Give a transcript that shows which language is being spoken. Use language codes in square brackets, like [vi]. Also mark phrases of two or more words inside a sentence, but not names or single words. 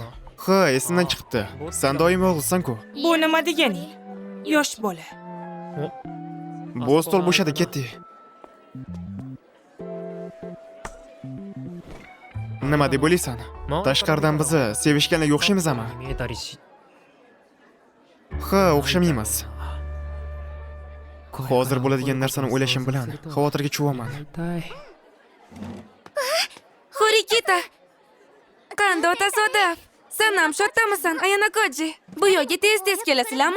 [uz] Ha, esimdan chiqibdi. Sen doim yolg'izsan-ku. Bu nima deganing? Yosh bola. Bu stol bo'shadi, ketdik. Nima deb o'ylaysan? Tashqaridan bizni sevishganlarga o'xshaymizmi? [ja] 見えたりし [uz] Ha, o'xshamaymiz. Hozir bo'ladigan narsani o'ylashim bilan xavotirga tushaman. [ja] 痛い [uz] Horikita! Qanday tasodif! Sen ham shodamisan, Ayanakoji? Bu yo'lga tez-tez kelasizlarmi?